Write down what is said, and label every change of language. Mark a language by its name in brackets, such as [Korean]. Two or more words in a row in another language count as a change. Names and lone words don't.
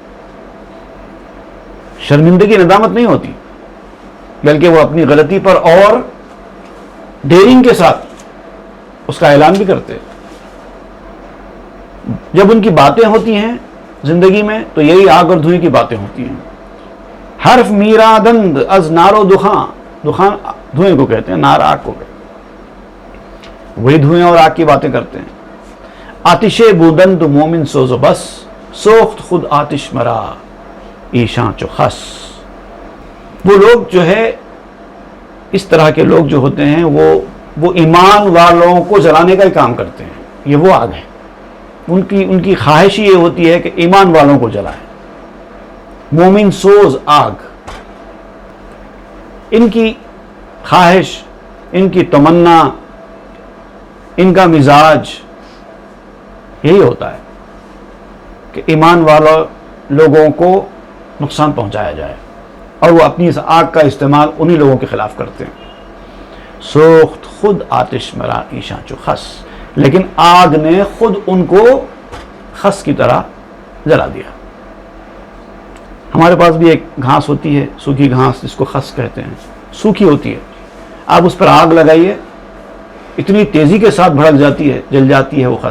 [Urdu] شرمندگی، ندامت نہیں ہوتی، بلکہ وہ اپنی غلطی پر اور ڈیرنگ کے ساتھ اس کا اعلان بھی کرتے۔ جب ان کی باتیں ہوتی ہیں زندگی میں تو یہی آگ اور دھوئیں کی باتیں ہوتی ہیں۔ [Persian] حرف میرا دند از نارو دخاں، [Urdu] دخان دھوئیں کو کہتے ہیں، نار آگ کو کہتے ہیں، وہی دھوئیں اور آگ کی باتیں کرتے ہیں۔ [Persian] آتش بودند مومن سوز و بس، سوخت خود آتش مرا ایشاں چو خس۔ [Urdu] وہ لوگ جو ہے، اس طرح کے لوگ جو ہوتے ہیں وہ ایمان والوں کو جلانے کا ہی کام کرتے ہیں۔ یہ وہ آگ ہے، ان کی خواہش یہ ہوتی ہے کہ ایمان والوں کو جلائیں۔ مومن سوز آگ، ان کی خواہش، ان کی تمنا، ان کا مزاج یہی ہوتا ہے کہ ایمان والوں لوگوں کو نقصان پہنچایا جائے، اور وہ اپنی اس آگ کا استعمال انہی لوگوں کے خلاف کرتے ہیں۔ [Persian] سوخت خود آتش مرا ایشاں چو خس، [Urdu] لیکن آگ نے خود ان کو خس کی طرح جلا دیا۔ ہمارے پاس بھی ایک گھاس ہوتی ہے، سوکھی گھاس، جس کو خس کہتے ہیں، سوکھی ہوتی ہے، آپ اس پر آگ لگائیے، اتنی تیزی کے ساتھ بھڑک جاتی ہے، جل جاتی ہے وہ خس۔